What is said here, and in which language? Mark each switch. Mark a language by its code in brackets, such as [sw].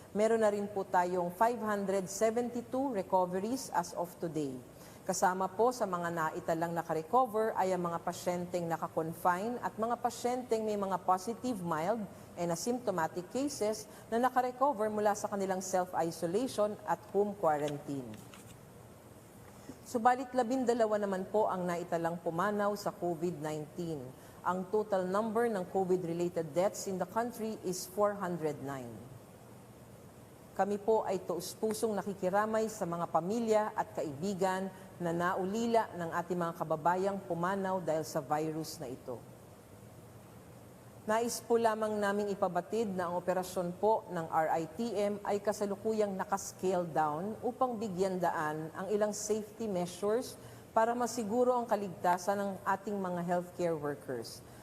[tl] Meron na rin po tayong 572 recoveries as of today. Kasama po sa mga naitalang nakarecover ay ang mga pasyenteng nakakonfine at mga pasyenteng may mga positive, mild, and asymptomatic cases na nakarecover mula sa kanilang self-isolation at home quarantine. Subalit 12 naman po ang naitalang pumanaw sa COVID-19. [en] Ang total number ng COVID-related deaths in the country is 409. [tl] Kami po ay taus-pusong nakikiramay sa mga pamilya at kaibigan na naulila ng ating mga kababayang pumanaw dahil sa virus na ito. Nais po lamang naming ipabatid na ang operasyon po ng RITM ay kasalukuyang nakascale down upang bigyan daan ang ilang safety measures para masiguro ang kaligtasan ng ating mga healthcare workers.